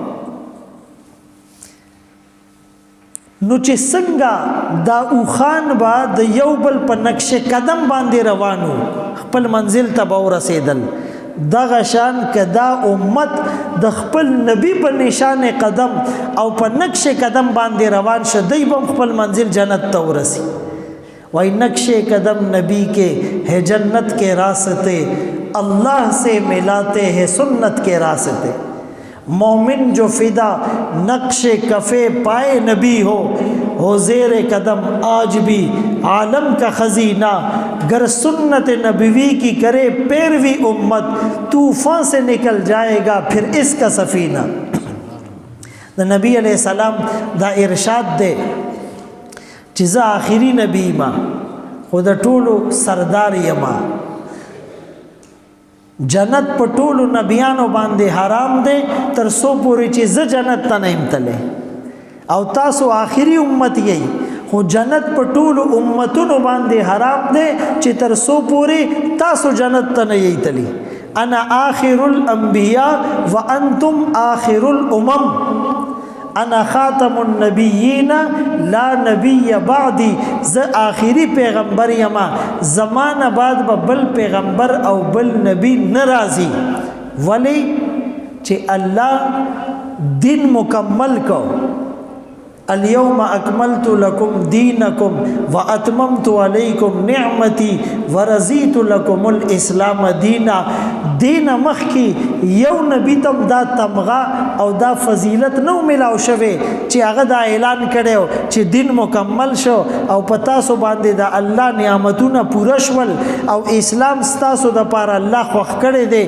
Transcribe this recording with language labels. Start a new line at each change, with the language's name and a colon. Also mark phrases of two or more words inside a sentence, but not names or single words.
Pashto: نو چې څنګه دا اوخان به د یو بل په نقش قدم باندې روانو خپل منزل ته به ورسېدل دغه شان که دا امت د خپل نبی په نشان قدم او په نقش قدم باندې روان شه دی به خپل منزل جنت ته ورسی.
Urdu: وای نقش قدم نبی کے ہے جنت کے راستے اللہ سے ملاتے ہیں سنت کے راستے. مومن جو فدا نقش کفے پائے نبی ہو زیر قدم آج بھی عالم کا خزینہ گر سنت نبوی کی کرے پیروی امت طوفان سے نکل جائے گا پھر اس کا سفینہ.
Pashto: دا نبی
Arabic: علیہ السلام
Pashto: دا ارشاد دے چې زه آخري نبی ما خو د ټولو سردار یما جنت په ټولو نبیانو باندې حرام دی تر څو پورې چې زه جنت ته نه یم تللی او تاسو آخري امت یی خو جنت په ټولو امتونو باندې حرام دی چې تر څو پورې تاسو جنت ته نه یی تللی.
Arabic: انا آخر الانبیاء وانتم آخر الامم انا خاتم النبیین لا نبی بعدی
Pashto: ز آخری پیغمبر یما زمانہ بعد بل پیغمبر او بل نبی نرازی ولی چه اللہ دین مکمل کو
Arabic: اليوم اکملت لکم دینکم واتممت علیکم نعمتی ورزیت لکم الاسلام دینا.
Pashto: دین مخ کی یو نبی تم دا تمغا او دا فضیلت نو ملاو شوه چې هغه دا اعلان کړو چې دین مکمل شو او پتا سو باندې دا الله نعمتونه پوره شول او اسلام ستاسو د پاره الله خوښ کړی دی.